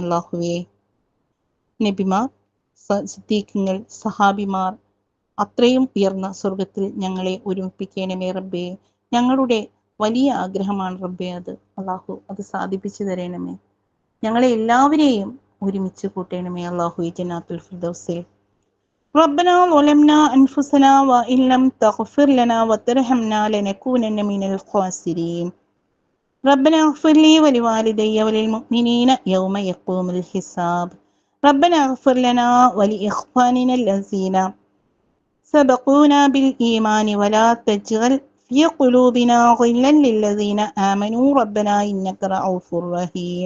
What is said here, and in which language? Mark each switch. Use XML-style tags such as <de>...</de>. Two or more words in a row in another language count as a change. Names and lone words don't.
<ml>അല്ലാഹുവേ, നബിമാർ, സിദ്ദീഖുകൾ, സഹാബിമാർ അത്രയും ഉയർന്ന സ്വർഗത്തിൽ ഞങ്ങളെ ഒരുമിപ്പിക്കണമേ റബ്ബേ. ഞങ്ങളുടെ വലിയ ആഗ്രഹമാണ് റബ്ബേ അത്. അള്ളാഹു അത് സാധിപ്പിച്ചു തരണമേ. ഞങ്ങളെ എല്ലാവരെയും ഒരുമിച്ച് കൂട്ടണമേ അല്ലാഹു ജനാത്തുൽ ഫിർദൗസിൽ.</ml> <ar>ربنا ظلمنا أنفسنا وإن لم تغفر لنا وترحمنا لنكونن من الخاسرين. ربنا اغفر لي ولوالدي وللمؤمنين يوم يقوم الحساب. ربنا اغفر لنا ولإخواننا الذين سبقونا بالإيمان ولا تجعل في قلوبنا غلا للذين آمنوا ربنا إنك رؤوف رحيم.</ar>